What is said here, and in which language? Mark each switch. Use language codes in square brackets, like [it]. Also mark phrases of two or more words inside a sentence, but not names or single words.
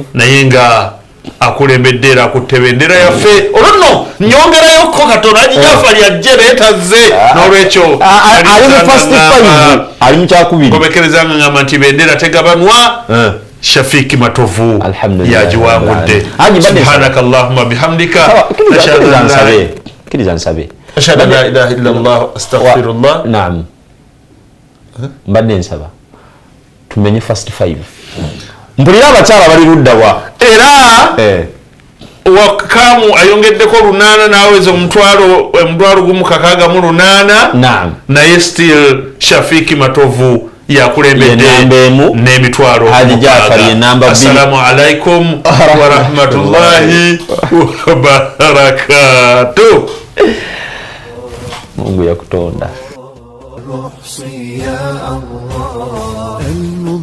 [lg] naye nga akulembedde era akutte bendera yaffe olunno nyongerayoko katono Haji Jafari ajje beetazze n'olwekyo ali mu kyakubiri komekereza nga ngamba nti bendera tegabanwa. Shafiki Matovu yagiwangudde. [ar] سبحانك اللهم بحمدك [lg] kiriza nsabe [ar] أشهد أن لا إله إلا الله أستغفر الله. [lg] Naam, mbadde nsaba tumenye first 5 mpulira abakyala bali luddawa era Wakamu ayongeddeko 8 n'aweza omutwalo 8. Naye still Shafiki Matovu yakulembedde n'emitwalo. [ar] السلام عليكم ورحمة الله وبركاته. [lg] Mungu yakutonda. [ar] يا الله